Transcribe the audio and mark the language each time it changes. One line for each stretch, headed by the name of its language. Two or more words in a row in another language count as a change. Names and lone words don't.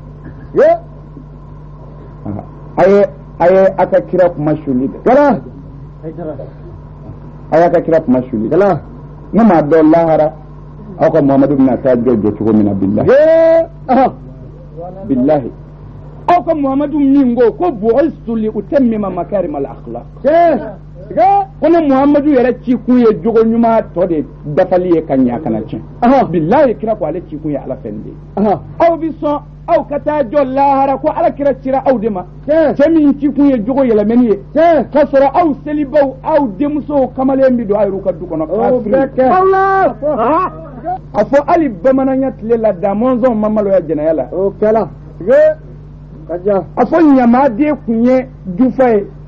Bambara: a ye a ka kira kuma suli de kala a y'a ka kira kuma suli kala ne m'a dɔn lahara aw ka muhamadu bɛna taa jɔ cogo min na billahi aw ka muhamadu min ko
Arabic: بعثت لأتمم مكارم الأخلاق
Bambara: ko ne muhamadu yɛrɛ ci kun ye jogo ɲuman tɔ de dafali ye ka ɲa kana tiɲɛ billahi kira ko ale ci kun ye ala fɛn de ye aw bi sɔn aw ka taa jɔ lahara ko ala kira cira aw de ma cɛ min ci kun ye jogo yɛlɛmɛni ye ka sɔrɔ aw selibaw aw denmusow kamalen bi don aw yɛrɛ ka du kɔnɔ a fɔ hali bamananya tile la da mɔnzɔn ma maloya jɛnɛya la a fɔ ɲamaden kun ye jufa ye